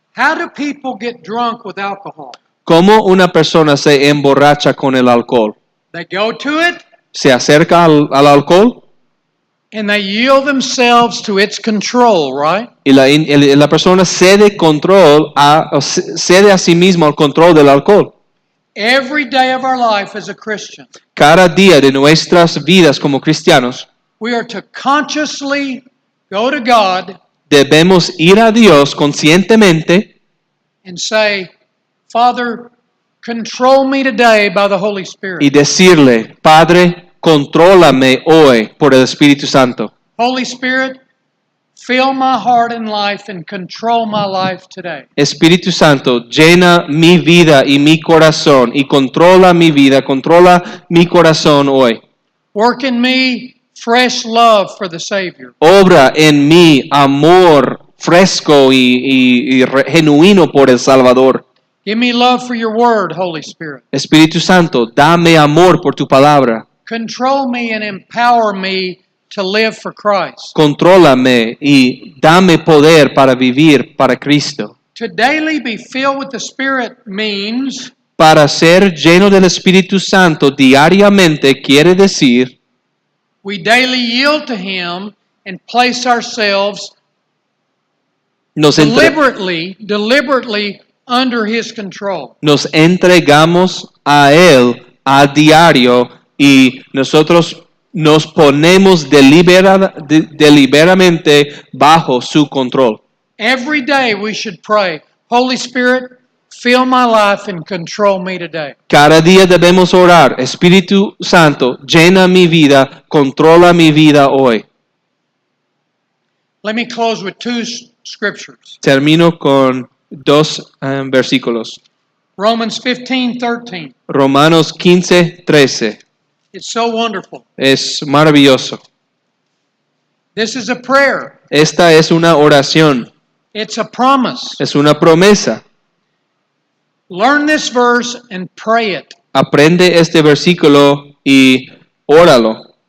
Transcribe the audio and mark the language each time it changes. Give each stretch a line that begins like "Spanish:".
English: How do people get drunk with alcohol?
Spanish: ¿Cómo una persona se emborracha con el alcohol?
English: They go to it
Spanish: Se acerca al alcohol
English: and they yield themselves to its control, right?
Spanish: y la persona cede cede a sí mismo al control del alcohol.
English: Every day of our life as a Christian,
Spanish: Cada día de nuestras vidas como cristianos
English: we are to consciously go to God
Spanish: debemos ir a Dios conscientemente
English: and say, Father, control me today by the Holy
Spanish: y
English: Spirit.
Spanish: decirle, Padre, contrólame hoy por el Espíritu Santo.
English: Holy Spirit, fill my heart and life and control my life today.
Spanish: Espíritu Santo, llena mi vida y mi corazón y controla mi vida, controla mi corazón hoy.
English: Work in me fresh love for the Savior.
Spanish: Obra en mí amor fresco y genuino por el Salvador.
English: Give me love for your word, Holy Spirit.
Spanish: Espíritu Santo, dame amor por tu palabra.
English: Control me and empower me to live for Christ.
Spanish: Contrólame y dame poder para vivir para Cristo.
English: To daily be filled with the Spirit means
Spanish: Para ser lleno del Espíritu Santo diariamente quiere decir
English: we daily yield to Him and place ourselves
Spanish: nos
English: deliberately under His control.
Spanish: nos entregamos a Él a diario y nosotros nos ponemos deliberadamente bajo su control.
English: Every day we should pray, Holy Spirit, fill my life and control me today.
Spanish: Cada día debemos orar, Espíritu Santo, llena mi vida, controla mi vida hoy.
English: Let me close with two scriptures.
Spanish: Termino con dos versículos.
English: Romans 15:13.
Spanish: Romanos 15:13.
English: It's so wonderful.
Spanish: Es maravilloso.
English: This is a prayer.
Spanish: Esta es una oración,
English: It's a promise.
Spanish: es una promesa.
English: Learn this verse and pray it.
Spanish: Aprende este versículo y óralo.